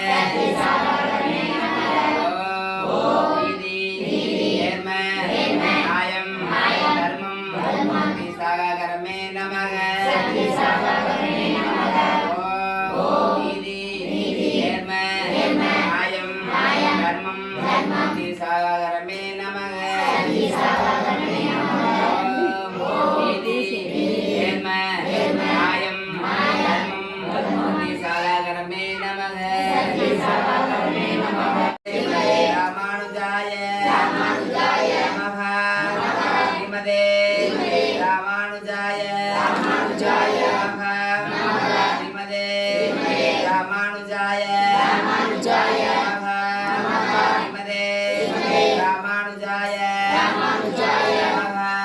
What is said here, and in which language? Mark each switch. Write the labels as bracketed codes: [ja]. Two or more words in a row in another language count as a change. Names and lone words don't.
[ta] ஓம் நீதி நேர்மை நியாயம் தர்மம் முக்தி சாகரமே நமக ஓம் நீதி நேர்மை நியாயம் தர்மம் முக்தி சாகரமே நமக ஓம் நீதி நேர்மை நியாயம் தர்மம் முக்தி சாகரமே நமக [sa] रामानुजाय नमः श्रीमते रामानुजाय नमः श्रीमते रामानुजाय नमः श्रीमते रामानुजाय नमः